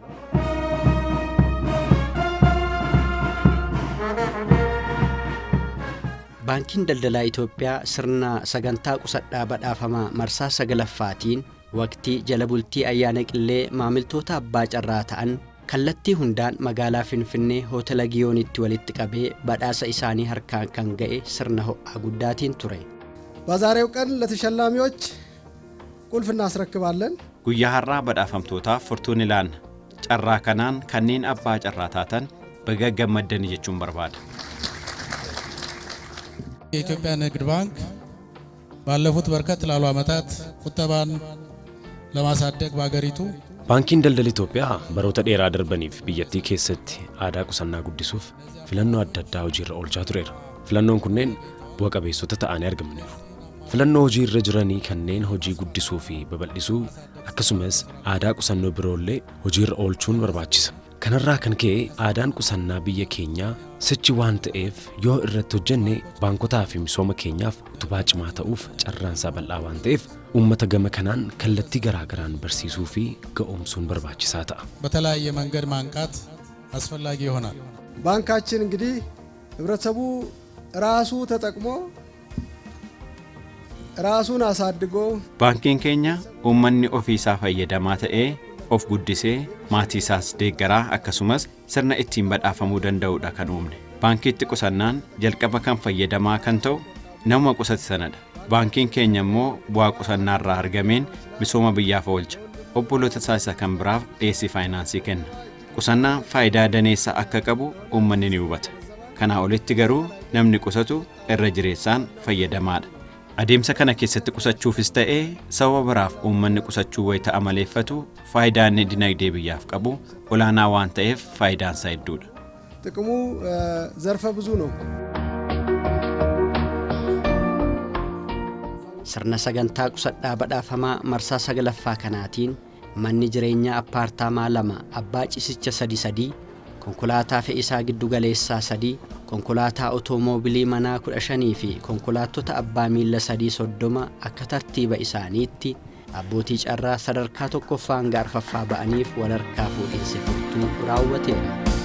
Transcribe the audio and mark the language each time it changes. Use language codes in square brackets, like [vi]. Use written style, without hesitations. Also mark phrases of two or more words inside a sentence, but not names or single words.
[om] Baankiin daldalaa Itoophiyaa sirna sagantaa qusadhaa badhaafamaa marsaa 9ffaatiin waqtii jala bultii ayyaana qillee maamiltoota abbaa carraa ta'an kallattii hundaan magaalaa Finfinnee hoteela Giyoonitti walitti qabee badhaasa isaanii harkaan kan ga'e sirna ho'aa guddaatiin ture. [am] በዛሬው ቀን ለተሸላሚዎች ቁልፍ እናስረክባለን። [om] Guyyaa har'aa badhaafamtootaaf furtuun ilaanna. Carraa kanaan kanneen abbaa carraa taatan baga gammaddan jechuun barbaada. [am] የኢትዮጵያ ንግድ ባንክ ባለፉት በርከት ላሉ ዓመታት ቁጠባን ለማሳደግ በአገሪቱ [om] Baankiin daldala Itoophiyaa baroota dheeraa darbaniif biyyattii keessatti aadaa qusannaa guddisuuf filannoo adda addaa hojiirra oolchaa tureera. Filannoon kunneen bu'a qabeessota ta'anii argamaniiru. Filannoo hojiirra jiranii kanneen hojii guddisuu fi babal'isuu akkasumas aadaa qusannoo biroollee hojiirra oolchuun barbaachisa. Kanarraa kan ka'e aadaan qusannaa biyya keenyaa sichi waan ta'eef yoo irratti hojjenne baankotaa fi misooma keenyaaf utubaa cimaa ta'uuf carraansaa bal'aa waan ta'eef uummata gama kanaan kallattii garaagaraan barsiisuu fi ga'oomsuun barbaachisaa ta'a. [am] በተለያየ መንገድ ማንቃት አስፈላጊ ይሆናል። ባንካችን እንግዲህ ህብረተሰቡ ራሱ ተጠቅሞ ራሱን አሳድጎ [om] Baankiin keenya uummanni ofiisaa fayyadamaa ta'ee of guddisee maatii isaas deeggaraa akkasumas sirna ittiin badhaafamuu danda'udha kan uumne. Baankiitti qusannaan jalqaba kan fayyadamaa kan ta'u nama qusate sanadha. Baankiin keenya immoo bu'aa qusannaarraa argameen misooma biyyaaf oolcha. Obboloota isaa kan biraaf dhiyeessii faayinaansii kenna. Qusannaan faayidaa daneessaa akka qabu uummanni ni hubata. Kanaa olitti garuu namni qusatu irra jireessaan fayyadamaadha. Adeemsa kana keessatti qusachuufis ta'ee sababa biraaf uummanni qusachuu wayita amaleeffatu faayidaan dinagdee biyyaaf qabu olaanaa waan ta'eef faayidaan isaa hedduudha. [am] ጥቅሙ ዘርፈ ብዙ ነው። [om] Sirna sagantaa qusadhaa badhaafamaa marsaa 9ffaa kanaatiin manni jireenyaa appaartaamaa 2 abbaa ciisicha 3 konkolaataa fe'isaa giddu galeessaa 3 konkolaataa otomoobilii manaa 15 fi konkolaattota abbaa miilla 30 akka tartiiba isaaniitti abbootii carraa sadarkaa tokkoffaan gaarfaffaa ba'aniif walharkaa fuudhinsi furtuu raawwateera.